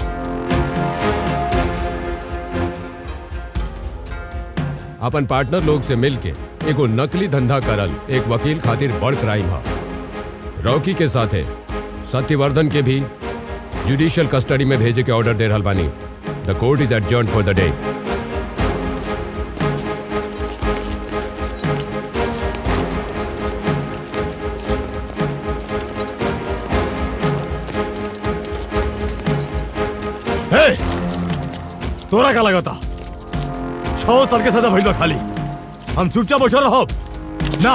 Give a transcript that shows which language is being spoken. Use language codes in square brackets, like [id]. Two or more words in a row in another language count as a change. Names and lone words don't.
[bho] अपन पार्टनर लोग से मिलके एगो नकली धंधा करल एक वकील खातिर बड़ क्राइम है। रॉकी के साथे सत्यवर्धन के भी [en] judicial custody [bho] में भेजे के ऑर्डर दे रहल बानी। [en] The court is adjourned for the day. [bho] तोरा का लगता 6 साल के सजा भइल बा खाली हम चुपचाप बैठल रहब ना।